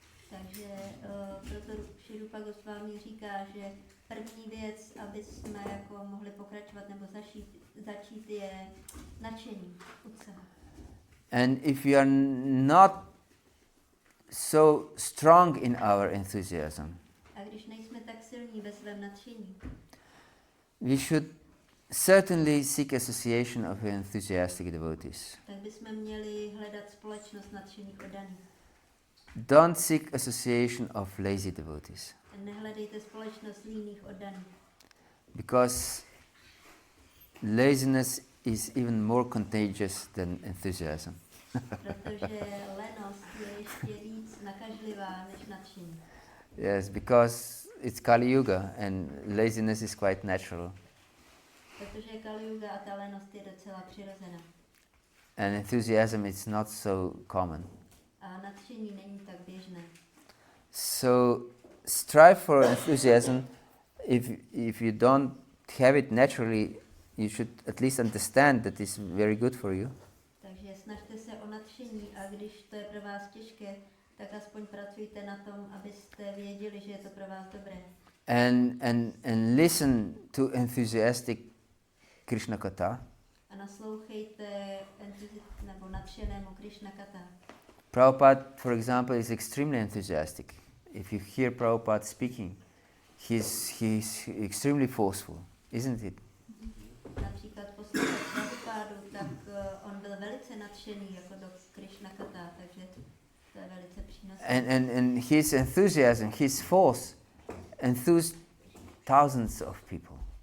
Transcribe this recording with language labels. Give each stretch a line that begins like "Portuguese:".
Czech: Takže proto Šri Rupa Goswami říká, že první věc, aby jsme jako mohli pokračovat nebo začít je nadšení, utsaha.
English: And if we are not so strong in our enthusiasm,
Czech: A když nejsme tak silní ve svém nadšení,
English: we should certainly seek association of enthusiastic devotees.
Czech: tak bychom měli hledat společnost nadšených oddaných.
English: Don't seek association of lazy devotees,
Czech: Nehledejte společnost líných oddaných,
English: because laziness is even more contagious than enthusiasm.
Czech: protože lenost je ještě víc nakažlivá než nadšení.
English: Yes, because it's Kali Yuga and laziness is quite natural.
Czech: Protože Kali Yuga a ta lenost je docela přirozená.
English: And enthusiasm is not so common.
Czech: A nadšení není tak běžné.
English: So strive for enthusiasm. If you don't have it naturally, you should at least understand that it's very good for you.
Czech: Takže snažte se o nadšení a když to je pro vás těžké, tak aspoň pracujte na tom, abyste věděli, že je to pro vás dobré.
English: And listen to enthusiastic Krishna Katha.
Czech: A naslouchejte nebo nadšenému Krishna Katha.
English: Prabhupada, for example, is extremely enthusiastic. If you hear Prabhupada speaking, he's extremely forceful, isn't it?
Czech: Například poslouchat Prabhupádu, tak on byl velice nadšený jako do Krishna Katha, takže to je velice přínosné.
English: And his enthusiasm, his force, enthused thousands of people.